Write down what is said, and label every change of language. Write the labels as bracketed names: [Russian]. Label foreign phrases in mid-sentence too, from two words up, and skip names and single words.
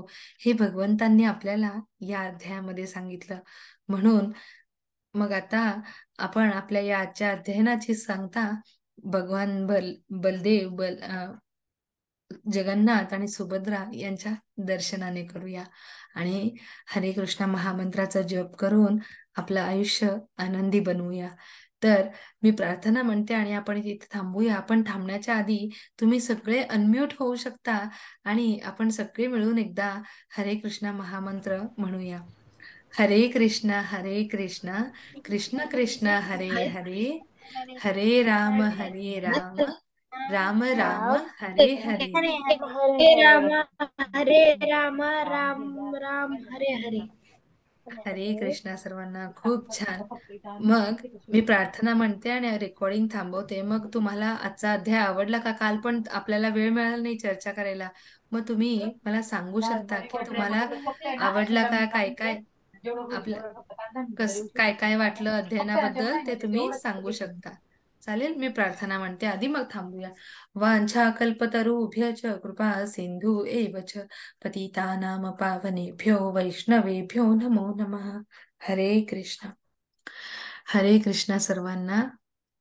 [Marathi] हे भगवंतांनी आपल्याला या अध्यायामध्ये सांगितलं. म्हणून मग आता आपण आपल्या या आजच्या अध्ययनाची सांगता भगवान बलदेव जगन्नाथ आणि सुभद्रा यांच्या दर्शनाने करूया आणि हरे कृष्ण महामंत्राचा जप करून आपलं आयुष्य आनंदी बनवूया. तर मी प्रार्थना म्हणते आणि आपण इथे थांबूया. आपण थांबण्याच्या आधी तुम्ही सगळे अनम्यूट होऊ शकता आणि आपण सगळे मिळून एकदा हरे कृष्ण महामंत्र म्हणूया. [Sanskrit] हरे कृष्ण कृष्ण कृष्ण हरे हरे, हरे राम राम राम हरे हरे. हरे राम हरे राम राम राम हरे हरे. [Marathi] हरे कृष्णा सर्वांना. खूप छान. मग मी प्रार्थना म्हणते आणि रेकॉर्डिंग थांबवते. मग तुम्हाला आजचा अध्याय आवडला का? काल पण आपल्याला वेळ मिळाला नाही चर्चा करायला. मग तुम्ही मला सांगू शकता की तुम्हाला आवडला का? काय काय काय काय वाटलं अध्ययनाबद्दल ते तुम्ही सांगू शकता. चालेल. मी प्रार्थना म्हणते आधी मग थांबूया. [Sanskrit] वांछा कल्पतरुभ्यश्च कृपा सिंधु एव च पतितानां पावनेभ्यो वैष्णवेभ्यो नमो नमः. [Marathi] हरे कृष्ण. हरे कृष्ण सर्वांना.